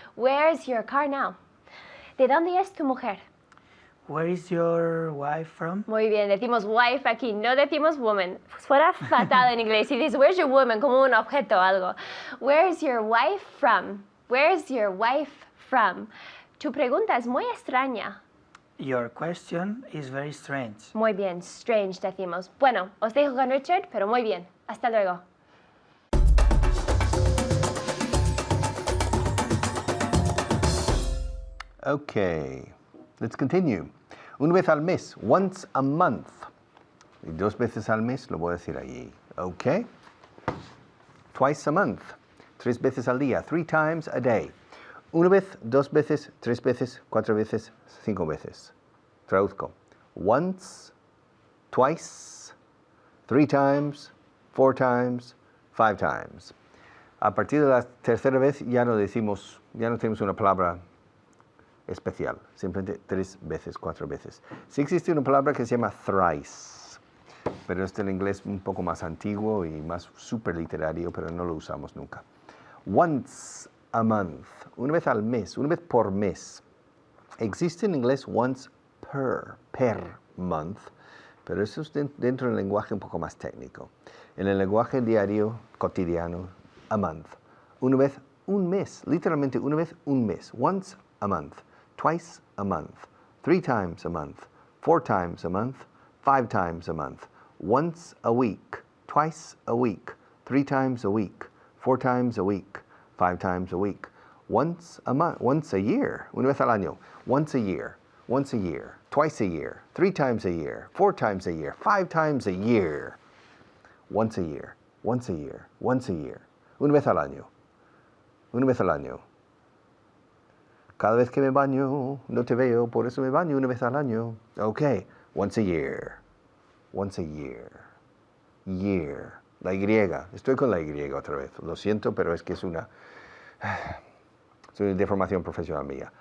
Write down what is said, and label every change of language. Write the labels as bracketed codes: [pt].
[en] Where's your car now? [es] ¿De dónde es tu mujer? [en] Where is your wife from? [es] Muy bien, decimos wife aquí, no decimos woman. Suena fatal en inglés. Si dices, [en] where's your woman, [es] como un objeto o algo. [en] Where's your wife from? Where's your wife from? [es] Tu pregunta es muy extraña. [en] Your question is very strange. [es] Muy bien, strange decimos. Bueno, os dejo con Richard, pero muy bien. Hasta luego. [en] Okay, let's continue. [es] Una vez al mes, [en] once a month. [es] Y dos veces al mes, lo voy a decir allí. [en] Okay? Twice a month. [es] Tres veces al día. [en] 3 times a day. [es] Una vez, dos veces, tres veces, cuatro veces, 5 veces. Traduzco. [en] Once, twice, 3 times, 4 times, 5 times. [es] A partir de la tercera vez ya no tenemos una palabra especial, simplemente 3 veces, 4 veces. Sí existe una palabra que se llama thrice, pero es del inglés un poco más antiguo y más superliterario, pero no lo usamos nunca. [en] Once a month, [es] una vez al mes, una vez por mes. Existe en inglés once per month, pero eso es dentro del lenguaje un poco más técnico. En el lenguaje diario, cotidiano, a month. Una vez un mes, literalmente una vez un mes. [en] Once a month, twice a month, 3 times a month, 4 times a month, 5 times a month. Once a week, twice a week, 3 times a week, 4 times a week, 5 times a week. Once a month, once a year, una vez al año. Once a year, twice a year, 3 times a year, 4 times a year, 5 times a year. Once a year, once a year, once a year. [es] Una vez al año. Una vez al año. Cada vez que me baño, no te veo, por eso me baño una vez al año. [en] Okay, once a year. Once a year. Year. La Y. [es] Estoy con la Y otra vez. Lo siento, pero es que es una deformación profesional mía.